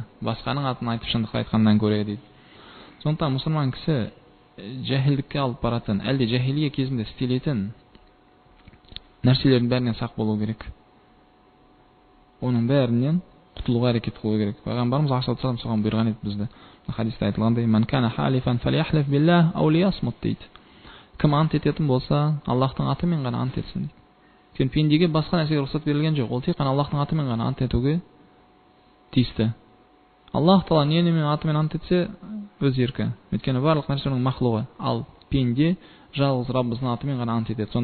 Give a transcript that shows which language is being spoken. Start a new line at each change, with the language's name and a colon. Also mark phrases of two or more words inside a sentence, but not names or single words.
Kazakh: Басқаның атын айтып шындықты айтқаннан көре дейді. Сондықтан мұсылман кісі жахилдікке алып баратын, әлде жахилия кезінде істелетін нәрселердің бәрінен сақ болу керек. Оның бәрінен құтылуға әрекет қылу керек. Пайғамбарымыз алейхиссалам соған бұйырған еді бізді. Хадисте айтылғандай:
Arabic: "من كان حالفا فليحلف بالله أو ليصمت" дейді.
Kazakh: Кім ант ететін болса, Аллахтың атымен ғана ант етсін дейді. Өйткені пендеге басқа нәрсеге рұқсат берілген жоқ. Ол тек қана Аллахтың атымен ғана ант етуге тиісті. Аллах Тағала ненің атымен ант етсе, өз еркі. Өйткені барлық нәрсенің махлуғы. Ал пенде жалғыз Раббысының атымен ғана ант етеді.